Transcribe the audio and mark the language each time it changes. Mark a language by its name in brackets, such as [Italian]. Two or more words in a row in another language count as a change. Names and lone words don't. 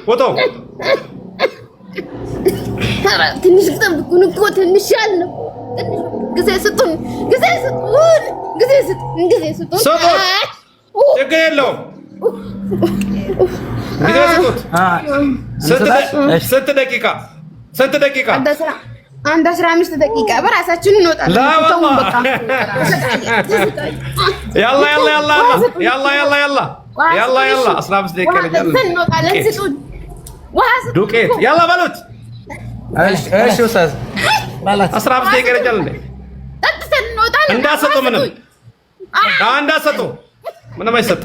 [Amharic] ትንሽ ጠብቁን እኮ ትንሽ ያለው ጊዜ ስጡን። ችግር የለውም። ጊዜ ስጡት። ስንት ደቂቃ? አንድ 15 ደቂቃ በራሳችን እንወጣለን። [Arabic] لا والله يلا يلا يلا يلا يلا يلا يلا يلا 15 دقيقة [Amharic] እንወጣለን። ስጡን ዱቄት يلا በሉት። እሺ ኡስታዝ 15 ደቂቃ ይረጃል እንዴ? ጠጥተን እንወጣለን። እንዳሰጡ ምንም እንዳሰጡ ምንም አይሰጡም።